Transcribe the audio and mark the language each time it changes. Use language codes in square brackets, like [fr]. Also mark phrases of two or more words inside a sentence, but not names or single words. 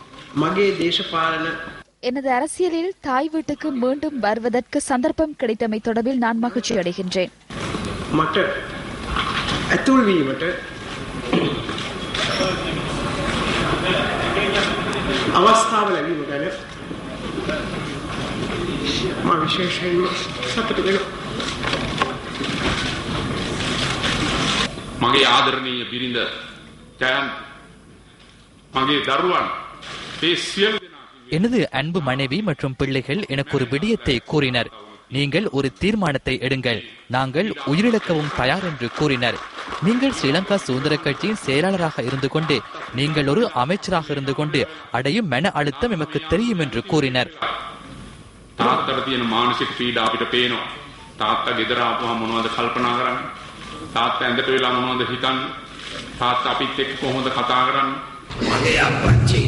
[si] මගේ දේශපාලන [ta] எனது அரசியலில் தாய் வீட்டுக்கு மீண்டும் வருவதற்கு சந்தர்ப்பம் கிடைத்தமை தொடர்பில் நான் மகிழ்ச்சி அடைகின்றேன். [si] මට ඇතුල් වීමට අවස්ථාව ලැබීම ගැන මම විශේෂයෙන්ම සතුටු වෙනවා. මගේ ආදරණීය බිරිඳ ජයන්ත මගේ දරුවන් මේ සියලු [ta] எனது அன்பு மனைவி மற்றும் பிள்ளைகள் எனக்கு ஒரு விடயத்தை கூறினர். நீங்கள் ஒரு தீர்மானத்தை எடுங்கள், நாங்கள் உயிரிழக்கவும் தயார் என்று கூறினர். நீங்கள் ஸ்ரீலங்கா சுதந்திர கட்சியின் செயலாளராக இருந்து கொண்டு நீங்கள் ஒரு அமைச்சராக இருந்து கொண்டு அடையும் மன அழுத்தம் எமக்கு தெரியும் என்று கூறினர். [si] තාත්තට තියෙන මානසික පීඩා අපිට පේනවා. තාත්තා ගෙදර ආපුවම මොනවද කල්පනා කරන්නේ? තාත්තා ඇඳට වෙලා මොනවද හිතන්නේ? තාත්තා අපිත් එක්ක කොහොමද කතා කරන්නේ? මගේ අප්පච්චි